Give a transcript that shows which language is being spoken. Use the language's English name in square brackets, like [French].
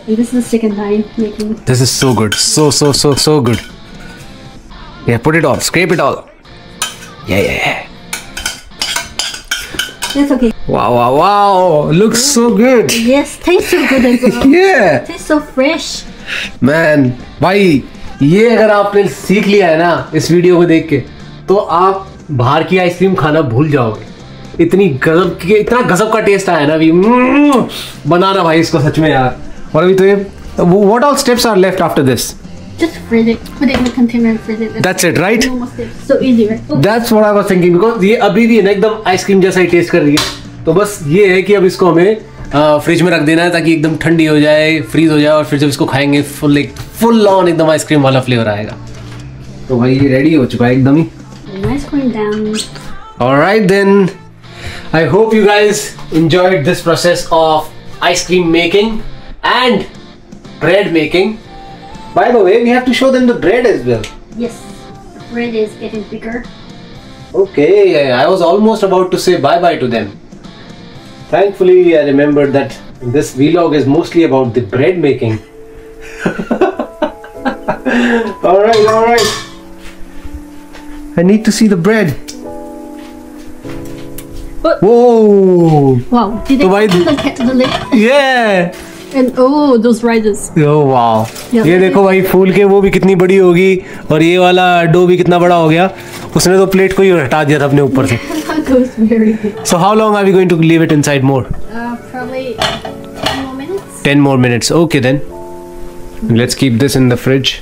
[English] And this is the second time making it. This is so good. So good. Yeah, put it all. Scrape it all. Yeah. That's okay. Wow. Looks so good. Yes, tastes so good as well. Yeah. Tastes so fresh. [Hindi] Man, भाई ये अगर आपने सीख लिया है ना इस video को देख के, तो आप बाहर की आइसक्रीम खाना भूल जाओगे। इतना गजब का टेस्ट आया ना अभी। बनाना भाई इसको सच में यार। और अभी तो ये [English] what all steps are left after this? Just freeze it. Put it in a container and freeze it. That's it, right? Almost it. So easy, right? Oh. That's what I was thinking, because [Hindi] ये अभी भी है ना एकदम ice cream जैसा ही test कर रही है। तो बस ये है कि अब इसको हमें फ्रिज में रख देना है ताकि एकदम ठंडी हो जाए, फ्रीज हो जाए, और फिर जब इसको खाएंगे फुल ऑन एकदम आइसक्रीम वाला फ्लेवर आएगा। तो भाई ये रेडी हो चुका है एकदम ही। [English] Nice going down. Alright then, I hope you guys enjoyed this process of ice cream making and bread making. By the way, we have to show them the bread as well. Yes, the bread is getting bigger. Okay, I was almost about to say bye-bye to them. Thankfully, I remembered that this vlog is mostly about the bread making. Alright. I need to see the bread. What? Whoa! Wow, did So why open the lid? Yeah! And oh, those rises. Oh wow! Yeah. [Hindi] ये देखो भाई फूल के वो भी कितनी बड़ी होगी, और ये वाला डो भी कितना बड़ा हो गया। उसने तो प्लेट को ही हटा दिया था अपने ऊपर से। [English] That goes very big. So how long are we going to leave it inside more? Probably 10 more minutes. 10 more minutes. Okay then. Let's keep this in the fridge.